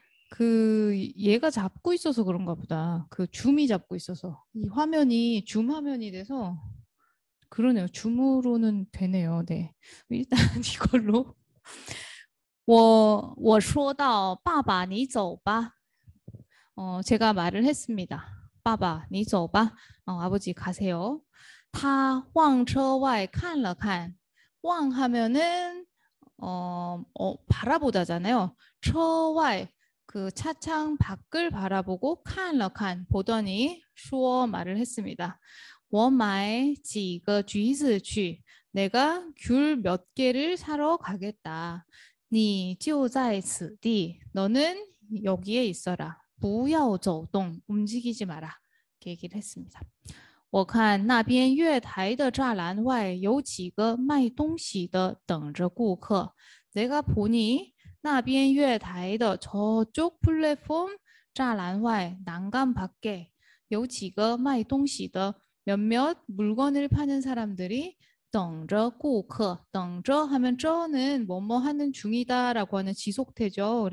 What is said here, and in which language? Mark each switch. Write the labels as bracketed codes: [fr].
[ko] 그 얘가 잡고 있어서 그런가 보다. 그 줌이 잡고 있어서 이 화면이 줌 화면이 돼서 그러네요. 줌으로는 되네요. 네. 일단 이걸로 [zh] 我说到爸爸你走吧 [ko] 제가 말을 했습니다. [zh] 爸爸你走吧 [ko] 아버지 가세요. [zh] 他望车外看了看望 [ko] 하면은 바라보다잖아요. 车外 그 차창 밖을 바라보고 [zh] 看了看 [ko] 보더니 说 말을 했습니다. [zh] 我买几个橘子去 [ko] 내가 귤 몇 개를 사러 가겠다. [zh] 你就在此地 [ko] 너는 여기에 있어라. [zh] 不要走动 [ko] 움직이지 마라. 이렇게 얘기를 했습니다. [zh] 我看那边月台的栅栏外有几个卖东西的等着顾客。 [ko] 내가 보니 [zh] 那边月台的 [ko] 저쪽 플랫폼 栅栏外 난간 밖에 [zh] 有几个卖东西的 [ko] 몇몇 물건을 파는 사람들이 [zh] 等着顾客 [ko] 等着 하면 着는 뭐뭐 하는 중이다라고 하는 지속태죠.